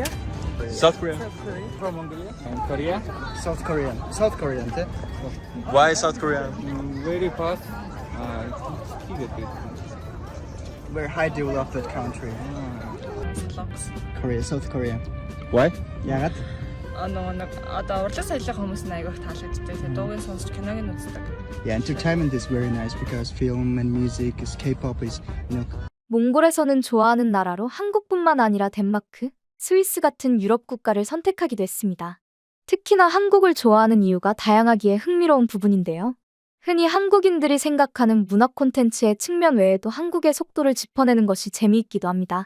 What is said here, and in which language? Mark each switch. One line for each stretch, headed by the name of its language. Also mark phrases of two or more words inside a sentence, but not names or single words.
English: South Korea. From Mongolia. And Korea? South Korean. South Korean. Why South Korea? Very fast. Very high developed country. Korea, South Korea. Why?
Mongolian: Ягаад? Одоо урлаг соёлын хүмүүс нь айгүйх таалагддаг. Тэгээ дуугийн сонсч киног нь үздэг.
English: Yeah, entertainment is very nice because film and music is K-pop is,
Korean: 몽골에서는 좋아하는 나라로 한국뿐만 아니라 덴마크, 스위스 같은 유럽 국가를 선택하기도 했습니다. 특히나 한국을 좋아하는 이유가 다양하기에 흥미로운 부분인데요. 흔히 한국인들이 생각하는 문화 콘텐츠의 측면 외에도 한국의 속도를 짚어내는 것이 재미있기도 합니다.